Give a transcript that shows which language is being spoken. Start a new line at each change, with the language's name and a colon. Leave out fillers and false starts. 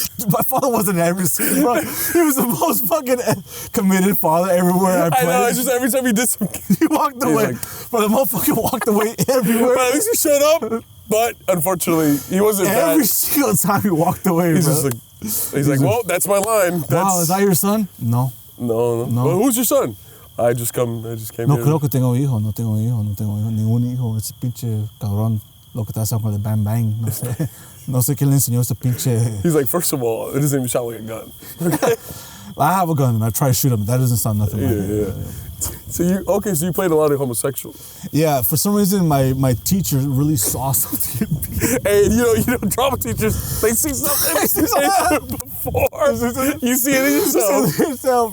English: My father wasn't ever seen, bro. He was the most fucking committed father everywhere I played. I know, it's just every time he did something. He walked away. Like, but the motherfucker walked away everywhere. But at least he showed up. But unfortunately, he wasn't every single time he walked away, he's bro. Just like, he's like, well, that's my line. Wow, is that your son? No. No. Well, who's your son? I just came no here.
Spanish: Creo que tengo hijo, no tengo ningún hijo. Ese pinche cabrón, lo que te hace con el bang bang, no sé. No sé qué le enseñó ese pinche.
English: He's like, first of all, it doesn't even sound like a gun. I have a gun and I try to shoot him. That doesn't sound nothing like it. Yeah. So you played a lot of homosexual. Yeah, for some reason my teacher really saw something in me. Hey, you know, drama teachers, they see something before you see it in yourself.